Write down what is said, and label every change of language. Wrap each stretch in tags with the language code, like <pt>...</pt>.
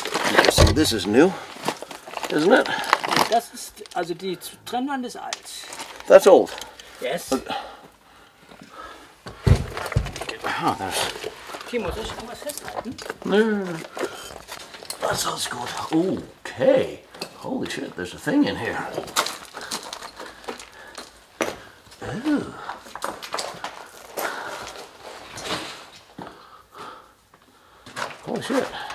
<en>You can see this is new, isn't it?</en> <de>Das ist, also die Trennwand ist alt.</de> <en>That's old. Yes. Oh, there's...</en> <de>Timo, soll ich irgendwas festhalten?</de> <en>No. That sounds good. Okay. Holy shit, there's a thing in here. Ooh. Holy shit.</en>